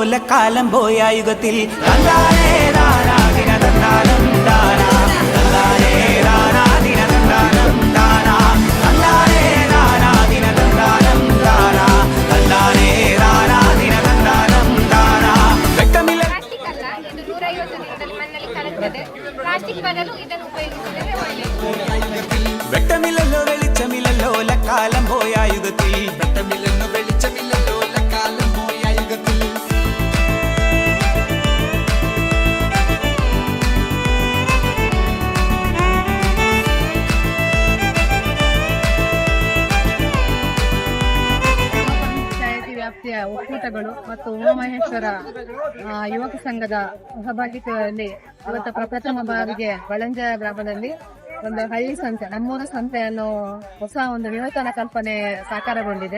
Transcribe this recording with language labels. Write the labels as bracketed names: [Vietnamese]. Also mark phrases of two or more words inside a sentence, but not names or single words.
[Malayalam] കാലം പോയ യുഗത്തിൽ തന്നാനേ ദാനാ ദിന തന്നാനം ദാനാ തന്നാനേ ദാനാ ദിന തന്നാനം ദാനാ തന്നാനേ ദാനാ ദിന തന്നാനം ദാനാ തന്നാനേ ദാനാ ദിന തന്നാനം ദാനാ ವ್ಯಕ್ತಮಿಲ್ಲ [Kannada] ಇದು 150 ದಿನದಲ್ಲಿ ಮಣ್ಣಲ್ಲಿ ಕರಗ್ತದೆ. ಪ್ಲಾಸ್ಟಿಕ್ ಬದಲು ಇದನ್ನು ಉಪಯೋಗಿಸಿದರೆ ಒಳ್ಳೆಯದು. [Malayalam] വ്യക്തമില്ലല്ലോ വെളിച്ചമില്ലല്ലോ കാലം പോയ യുഗത്തിൽ വ്യക്തമില്ലല്ലോ വെളിച്ചമില്ലല്ലോ കാലം പോയ യുഗത്തിൽ [Kannada] ಪಂಚಾಯತಿ ವ್ಯಾಪ್ತಿಯ ಒಕ್ಕೂಟಗಳು ಮತ್ತು ಉಮಾಮಹೇಶ್ವರ ಯುವಕ ಸಂಘದ ಸಹಭಾಗಿತ್ವದಲ್ಲಿ ಇವತ್ತು ಪ್ರಥಮ ಬಾರಿಗೆ ಬಳಂಜ ಗ್ರಾಮದಲ್ಲಿ ಒಂದು ಹಳ್ಳಿ ಸಂತೆ, ನಮ್ಮೂರ ಸಂತೆ ಅನ್ನೋ ಹೊಸ ಒಂದು ವಿನೂತನ ಕಲ್ಪನೆ ಸಾಕಾರಗೊಂಡಿದೆ.